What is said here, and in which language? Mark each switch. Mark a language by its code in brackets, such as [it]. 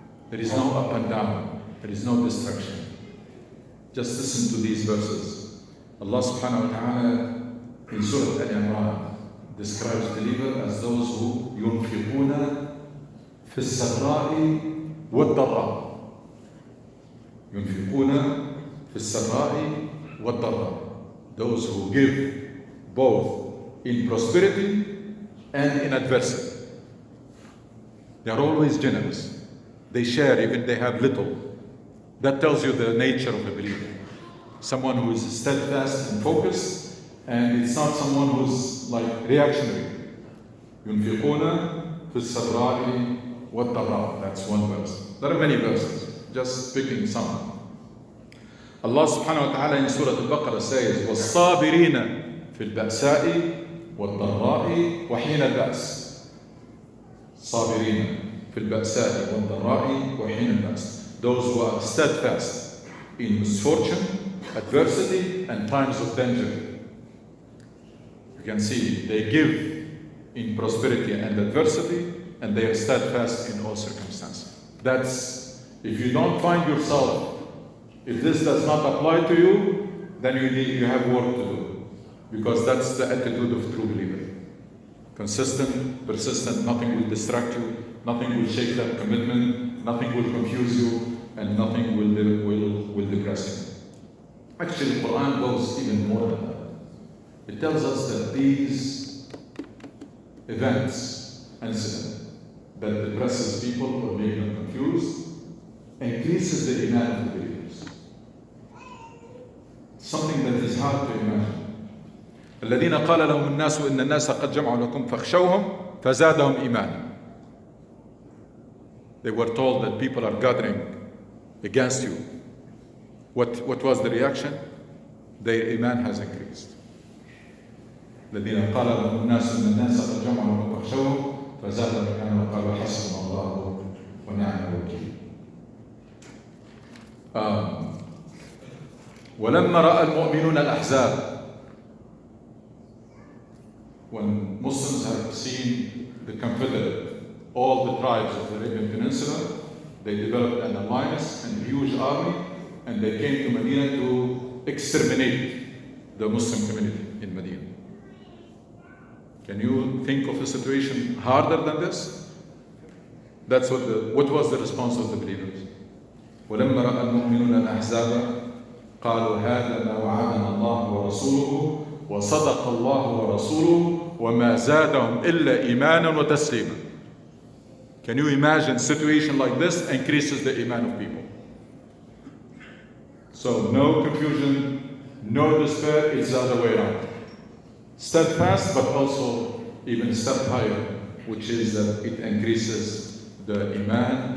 [en] There is no up and down. There is no distraction. Just listen to these verses. Allah subhanahu wa ta'ala in Surah Al-Imran describes believers as those who [ar] ينفقون في السراء والضراء. ينفقون في السراء والضراء. [en] Those who give both in prosperity and in adversity. They are always generous. They share even they have little. That tells you the nature of a believer. Someone who is steadfast and focused, and it's not someone who's like reactionary. [ar] ينفقون في السراء والضراء. [en] That's one verse. There are many verses, just picking some. Allah subhanahu wa ta'ala in Surah Al-Baqarah says, [ar] وَالصَّابِرِينَ فِي الْبَأْسَاءِ وَالضَّرَّاءِ وَحِينَ الْبَأْسِ. صابرين في البأساء والضراء وحين البأس. [en] Those who are steadfast in misfortune, adversity, and times of danger. You can see they give in prosperity and adversity, and they are steadfast in all circumstances. That's, if you don't find yourself, if this does not apply to you, then you have work to do, because that's the attitude of true believer. Consistent, persistent, nothing will distract you, nothing will shake that commitment, nothing will confuse you, and nothing will depress you. Actually, the Quran goes even more than that. It tells us that these events, incidents, that depresses people or make them confused, increases the iman of the believers. Something that is hard to imagine. [ar] الذين قال لهم الناس إن الناس قد جمعوا لكم فاخشوهم فزادهم إيمانا. [en] They were told that people are gathering against you. What was the reaction? Their iman has increased. [ar] الذين قال لهم الناس إن الناس قد جمعوا لكم فاخشوهم فزادهم إيمانا وقالوا حسبنا الله ونعم الوكيل. ولما رأى المؤمنون الأحزاب. [en] When Muslims have seen the Confederate, all tribes of the Arabian Peninsula. They developed an alliance and a huge army, and they came to Medina to exterminate the Muslim community in Medina. Can you think of a situation harder than this? That's what was the response of the believers. [ar] ولما رأى المؤمنون الأحزاب قالوا هذا ما وعدنا الله ورسوله وصدق الله ورسوله وما زادهم إلا إيمانا وتسليما. [en] Can you imagine a situation like this increases the iman of people? So no confusion, no despair, it's the other way around. Steadfast, but also even a step higher, which is that it increases the iman.